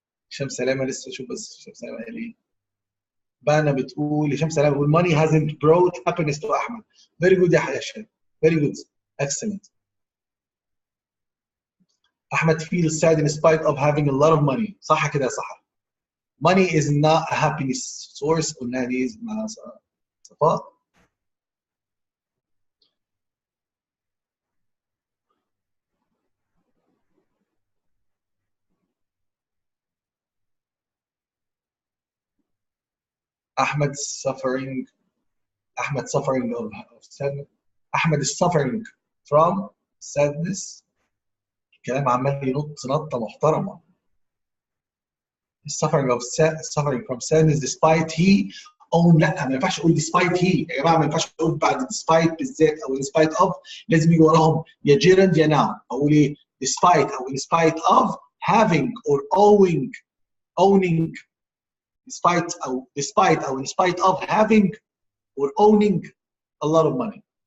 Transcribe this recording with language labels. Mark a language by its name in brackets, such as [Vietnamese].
[Arabic] هشام سلامة لسه شوف بس هشام سلامة قال إيه. بانا بتقول هشام سلامة بتقول [English] money hasn't brought happiness to [Arabic] أحمد. [English] Very good يا هشام. Very good. Excellent. Ahmed feels sad in spite of having a lot of money. [Arabic] صح كده صح. [English] Money is not a happiness source. [Arabic] قلنا دي مع صفاء. [English] Ahmed suffering of sadness. Ahmed is suffering from sadness. [Arabic] الكلام عمال ينط نطه محترمه. [English] suffering from sadness despite he own. [Arabic] لا ما ينفعش اقول despite he يا جماعه. ما ينفعش اقول بعد despite بالذات او in spite of لازم يجي وراهم يا gerund يا noun. اقول ايه؟ despite او in spite of [English] having or owning [Arabic] despite او in spite of [English] having or owning a lot of money.